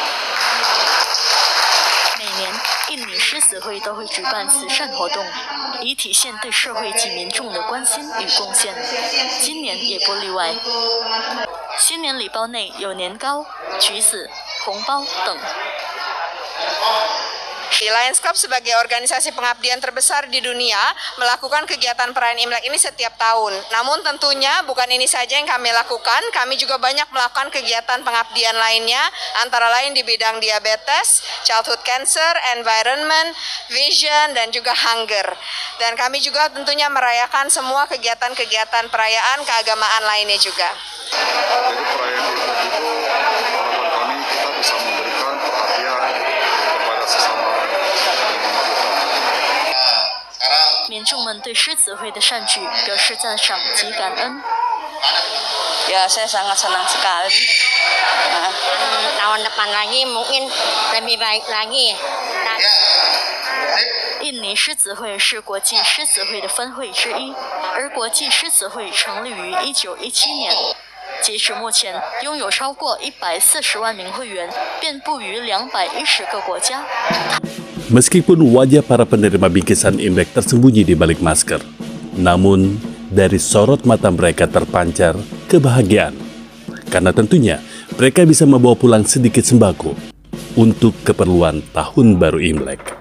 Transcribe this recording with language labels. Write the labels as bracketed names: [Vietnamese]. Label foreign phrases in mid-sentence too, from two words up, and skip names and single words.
[Chinese] 每年，印尼狮子会都会举办慈善活动，以体现对社会及民众的关心与贡献。今年也不例外。新年礼包内有年糕、橘子、红包等。 [Indonesian] Lions Club sebagai organisasi pengabdian terbesar di dunia melakukan kegiatan perayaan Imlek ini setiap tahun. Namun tentunya bukan ini saja yang kami lakukan, kami juga banyak melakukan kegiatan pengabdian lainnya, antara lain di bidang diabetes, [English] childhood cancer, environment, vision, [Indonesian] dan juga hunger. Dan kami juga tentunya merayakan semua kegiatan-kegiatan perayaan keagamaan lainnya juga. Jadi perayaan Imlek itu harapan kami kita bisa memberikan perhatian kepada sesama. [Chinese] 民众们对狮子会的善举表示赞赏及感恩。 [Indonesian] Ya, saya sangat senang sekali. Tahun depan lagi mungkin lebih baik lagi. [Chinese] 印尼狮子会是国际狮子会的分会之一，而国际狮子会成立于1917年。截至目前，拥有超过140万名会员，遍布于210个国家。 [Indonesian] Meskipun wajah para penerima bingkisan Imlek tersembunyi di balik masker, namun dari sorot mata mereka terpancar kebahagiaan. Karena tentunya mereka bisa membawa pulang sedikit sembako untuk keperluan Tahun Baru Imlek.